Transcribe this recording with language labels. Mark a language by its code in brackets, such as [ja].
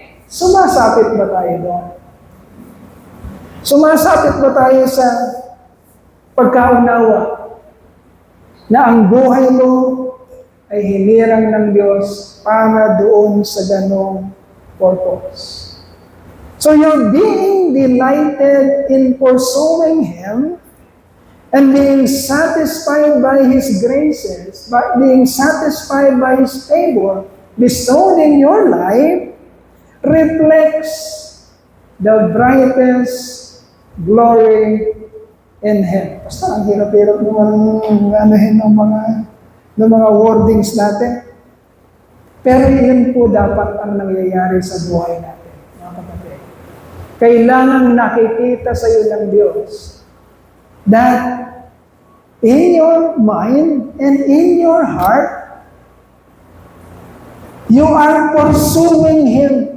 [tl] Sumasapit ba tayo doon? Sumasapit ba tayo sa pagkaunawa na ang buhay mo ay hinirang ng Diyos para doon sa ganong [en] purpose. So you're being delighted in pursuing Him and being satisfied by His graces, by being satisfied by His favor bestowed in your life, reflects the brightest glory in Him. [tl] Basta, ang hirap-hirap naman anuhin ng mga wordings natin. Pero yun po dapat ang nangyayari sa buhay natin, mga kapatid. Kailangan nakikita sa iyo ng Diyos [en] that in your mind and in your heart, you are pursuing Him.